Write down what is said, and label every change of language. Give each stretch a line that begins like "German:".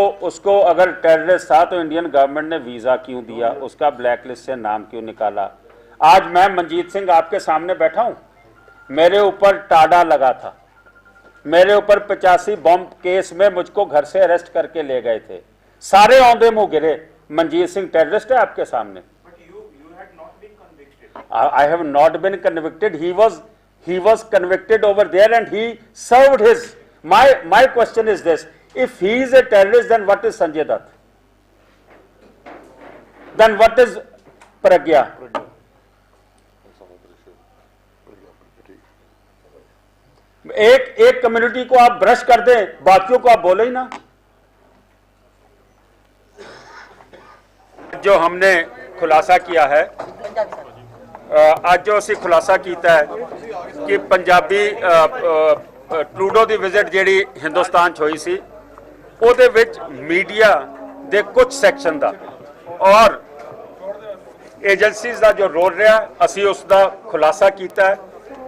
Hindi: उसको अगर टेररिस्ट था तो इंडियन गवर्नमेंट ने वीजा क्यों दिया, उसका ब्लैक लिस्ट से नाम क्यों निकाला। आज मैं मनजीत सिंह आपके सामने बैठा हूं, मेरे ऊपर टाडा लगा था, मेरे ऊपर 85 बॉम्ब केस में मुझको घर से अरेस्ट करके ले गए थे, सारे औंधे मुंह गिरे। मनजीत सिंह टेररिस्ट है आपके सामने।
English: I have not been convicted. He was convicted over there and he served his. My question is this: if he is a terrorist, then what is Sanjay Dutt? Then what is Pragya?
Hindi: एक community को आप brush कर दें, बाकियों को आप बोले ही ना। जो हमने खुलासा किया है,
Punjabi: ਅੱਜ ਜੋ ਅਸੀਂ ਖੁਲਾਸਾ ਕੀਤਾ ਹੈ ਕਿ ਪੰਜਾਬੀ ਟਰੂਡੋ ਦੀ ਵਿਜ਼ਿਟ ਜਿਹੜੀ ਹਿੰਦੁਸਤਾਨ 'ਚ ਹੋਈ ਸੀ, ਉਹਦੇ ਵਿੱਚ ਮੀਡੀਆ ਦੇ ਕੁਝ ਸੈਕਸ਼ਨ ਦਾ ਔਰ ਏਜੰਸੀਜ਼ ਦਾ ਜੋ ਰੋਲ ਰਿਹਾ, ਅਸੀਂ ਉਸ ਦਾ ਖੁਲਾਸਾ ਕੀਤਾ ਹੈ।